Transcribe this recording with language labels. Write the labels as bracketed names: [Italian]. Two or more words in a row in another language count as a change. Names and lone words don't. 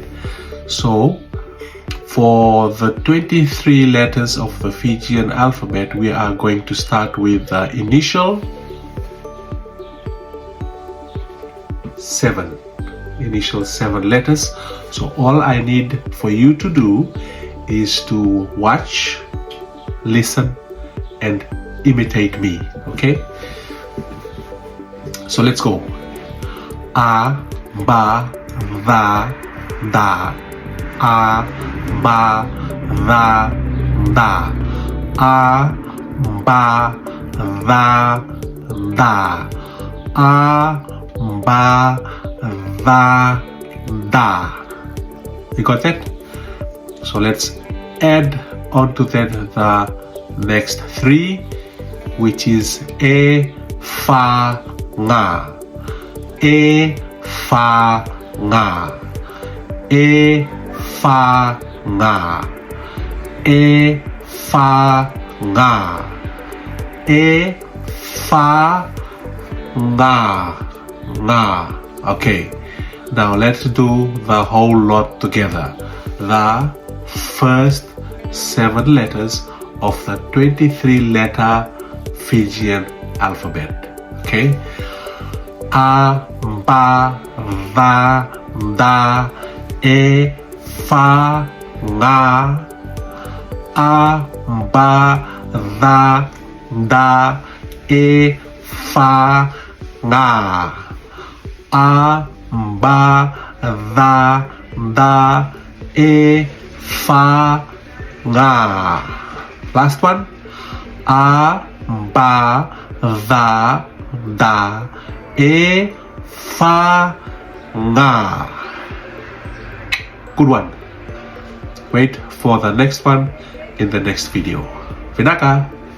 [English] So, for the 23 letters of the Fijian alphabet, we are going to start with the initial 7 letters. So all I need for you to do is to watch, listen, and imitate me. Okay, so let's go. A, ba, da, da. A, ba, da, da. A, ba, da, da. A, ba, da, da. You got that? So let's add onto that the next 3, which is a, fa, nga. A, fa, nga. A, fa, nga. A, fa, nga. A, fa, nga. Nga. Okay, now let's do the whole lot together. The first 7 letters of the 23 letter Fijian alphabet. Okay, a, ba, da, da. E, fa, nga. A, ba, da, da. E, fa, nga. A, ba, da, da. E, fa, nga. Last one. A, ba, da, da. E, fa, nga. Good one. Wait for the next one in the next video. Vinaka.